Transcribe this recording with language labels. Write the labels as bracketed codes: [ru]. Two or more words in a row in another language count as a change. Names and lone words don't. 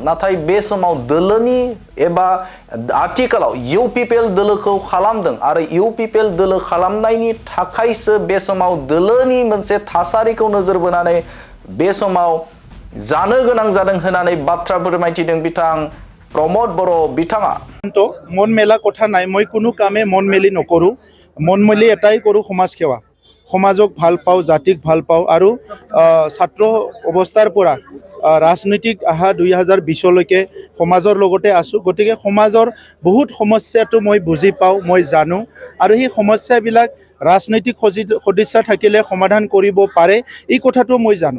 [brx] नाथाय बे समाव दोलोनि एबा आथिखालाव इउपिपिएल दोलोखौ खालामदों आरो इउपिपिएल दोलो खालामनायनि थाखायसो बे समाव दोलोनि मोनसे थासारिखौ नोजोर बोनानै बे समाव जानो गोनां जादों होननानै बाथ्रा फोरमायथिदों बिथां प्रमद बर' बिथाङा। [as] মন মেলা কথা নাই, মই কোনো কামে মন মেলি নকৰোঁ। মন মেলি এটাই কৰোঁ, সমাজ সেৱা। সমাজক ভাল পাওঁ, জাতিক ভাল পাওঁ আৰু ছাত্ৰ অৱস্থাৰ পৰা ৰাজনৈতিক অহা 2020লৈকে সমাজৰ লগতে আছোঁ। গতিকে সমাজৰ বহুত সমস্যাটো মই বুজি পাওঁ, মই জানো আৰু সেই সমস্যাবিলাক ৰাজনৈতিক সদিচ্ছা থাকিলে সমাধান কৰিব পাৰে, এই কথাটো মই জানো।